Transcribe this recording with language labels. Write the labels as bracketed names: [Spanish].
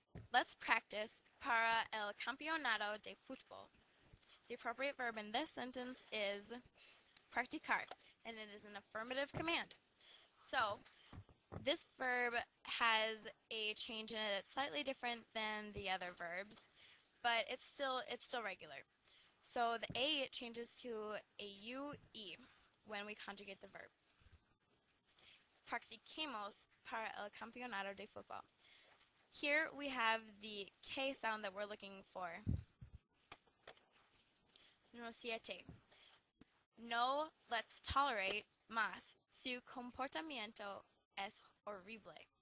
[English] Let's practice [Spanish] para el campeonato de fútbol. [English] The appropriate verb in this sentence is practicar, and it is an affirmative command. So, this verb has a change in it that's slightly different than the other verbs, but it's still regular. So the A changes to a UE when we conjugate the verb. [Spanish] Practiquemos para el campeonato de fútbol. [English] Here we have the K sound that we're looking for. [Spanish] Número 7. No [English] let's tolerate [Spanish] más. Su comportamiento es horrible.